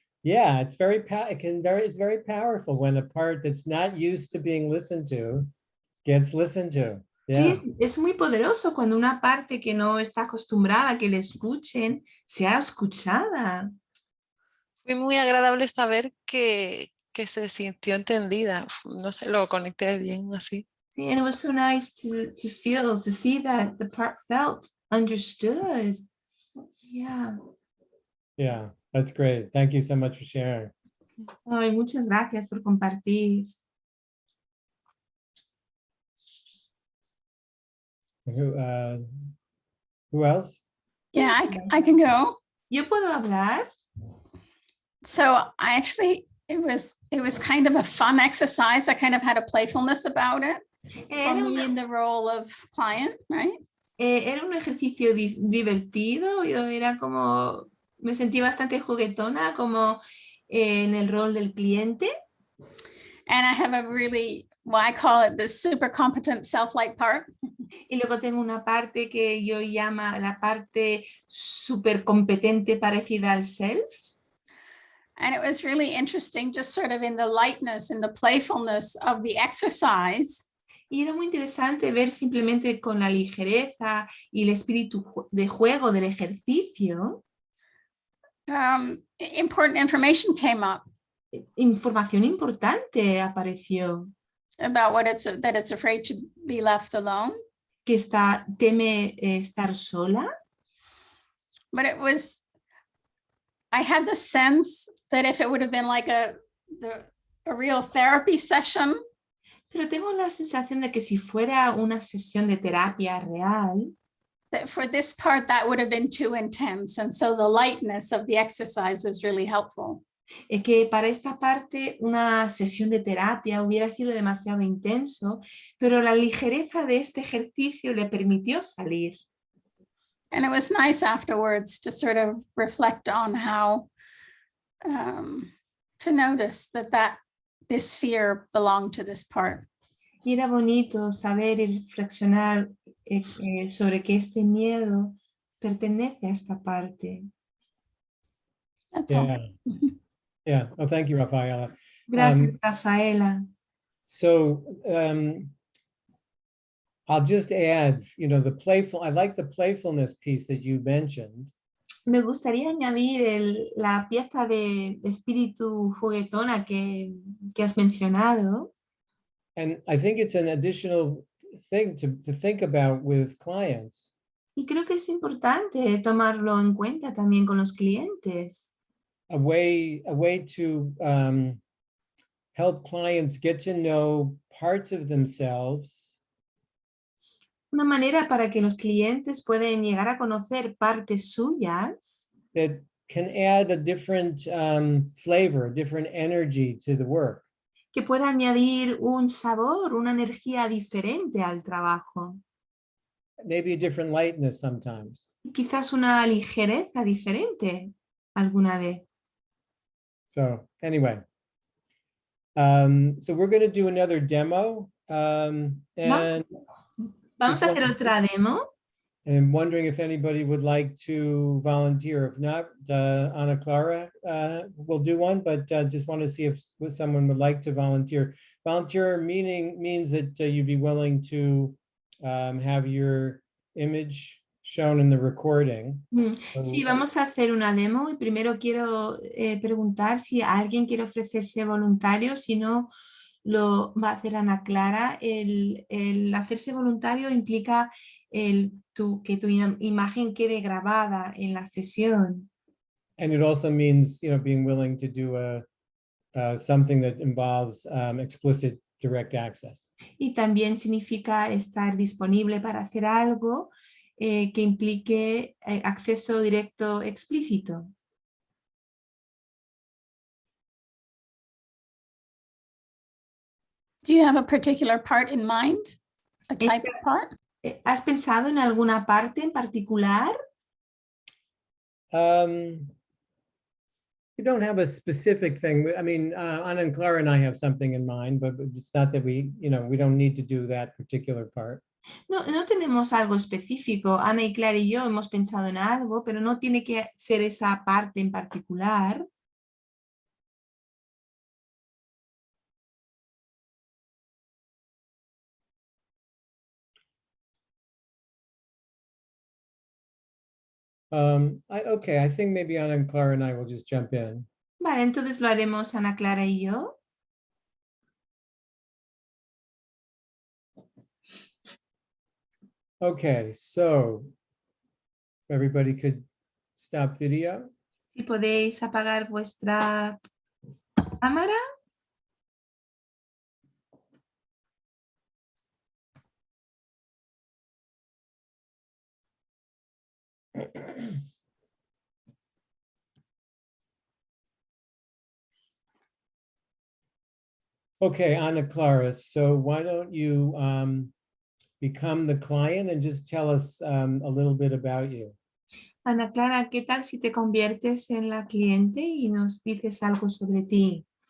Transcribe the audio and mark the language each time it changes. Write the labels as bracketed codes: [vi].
[en] Yeah, it's very powerful when a part that's not used to being listened to gets listened to. Yeah. [es] Sí, es muy poderoso cuando una parte que no está acostumbrada a que le escuchen sea escuchada. Fue muy agradable saber que se sintió entendida. No sé, lo conecté bien así. [en] Sí, and it was so nice to feel, to see that the part felt understood. Yeah. Yeah, that's great. Thank you so much for sharing. [es] Ay, muchas gracias por compartir. [en] Who else? Yeah, I can go. [es] Yo puedo hablar. [en] So I actually, it was kind of a fun exercise. I kind of had a playfulness about it. For me in the role of client, right? [es] Era un ejercicio divertido. Yo era como, me sentí bastante juguetona, como en el rol del cliente. [en] And I have a really, well, I call it the super competent self-light part. [es] Y luego tengo una parte que yo llamo la parte súper competente parecida al self. [en] And it was really interesting, just sort of in the lightness and the playfulness of the exercise. [es] Y era muy interesante ver simplemente con la ligereza y el espíritu de juego del ejercicio. [en] Important information came up. [es] Información importante apareció. [en] About that it's afraid to be left alone. [es] Que teme estar sola. [en] But it was, I had the sense that if it would have been like a real therapy session. [es] Pero tengo la sensación de que si fuera una sesión de terapia real, [en] That for this part, that would have been too intense. And so the lightness of the exercise was really helpful. [es] que para esta parte una sesión de terapia hubiera sido demasiado intenso, pero la ligereza de este ejercicio le permitió salir. [en] And it was nice afterwards to sort of reflect on how to notice that this fear belonged to this part. [es] Y era bonito saber y reflexionar sobre que este miedo pertenece a esta parte. [en] That's Yeah. all. Yeah. Oh, thank you, Rafaela. [es] Gracias, Rafaela. [en] So I'll just add, you know, I like the playfulness piece that you mentioned. [es] Me gustaría añadir la pieza de espíritu juguetona que has mencionado. [en] And I think it's an additional thing to think about with clients. [es] Y creo que es importante tomarlo en cuenta también con los clientes. [en] A way to help clients get to know parts of themselves. [es] Una manera para que los clientes puedan llegar a conocer partes suyas. [en] That can add a different flavor, a different energy to the work. [es] Que pueda añadir un sabor, una energía diferente al trabajo. [en] Maybe a different lightness sometimes. [es] Quizás una ligereza diferente alguna vez. [en] So anyway, so we're going to do another demo. And [es] Vamos a hacer otra demo. [en] And I'm wondering if anybody would like to volunteer. If not, Ana Clara will do one, but just want to see if someone would like to volunteer. Volunteer means that you'd be willing to have your image shown in the recording. [es] Sí, vamos a hacer una demo y primero quiero preguntar si alguien quiere ofrecerse voluntario, si no lo va a hacer Ana Clara. El hacerse voluntario implica que tu imagen quede grabada en la sesión. [en] And it also means, you know, being willing to do something that involves explicit direct access. [es] Y también significa estar disponible para hacer algo que implique acceso directo explícito. [en] Do you have a particular part in mind? A type of part? [es] ¿Has pensado en alguna parte en particular? [en] We don't have a specific thing. I mean, Ana and Clara and I have something in mind, but it's not that we don't need to do that particular part. [es] No tenemos algo específico. Ana y Clara y yo hemos pensado en algo, pero no tiene que ser esa parte en particular. [en] Okay, I think maybe Ana and Clara and I will just jump in. [es] Vale, entonces lo haremos Ana Clara y yo. [en] Okay, so everybody could stop video. [es] Si podéis apagar vuestra cámara. [en] Okay, Ana Clara, so why don't you become the client and just tell us a little bit about you. [es] Ana Clara, ¿qué tal si te conviertes en la cliente y nos dices algo sobre ti?